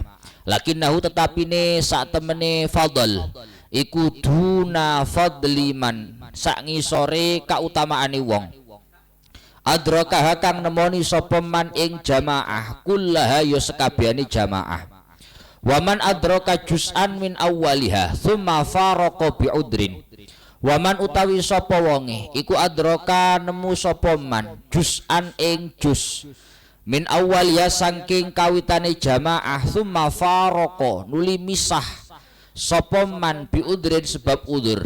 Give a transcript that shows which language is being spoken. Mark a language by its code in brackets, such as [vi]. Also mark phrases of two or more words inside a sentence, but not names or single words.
[jv] Lakinnahu tetapine sak temene fadl iku [ar] duna fadli man [jv] sak ngisore kautamaane wong adrakaha kang nemoni sapa man ing jamaah kullaha ya sekabehane jamaah. [ar] Waman adraka juz'an min awwaliha thumma faraqa bi'udrin. [jv] Waman utawi sapa wonge iku adraka nemu sapa man juz'an ing juz [ar] min awwaliha [jv] saking kawitane jamaah [ar] thumma faraqa [jv] nuli misah sapa man bi'udrin sebab udzur.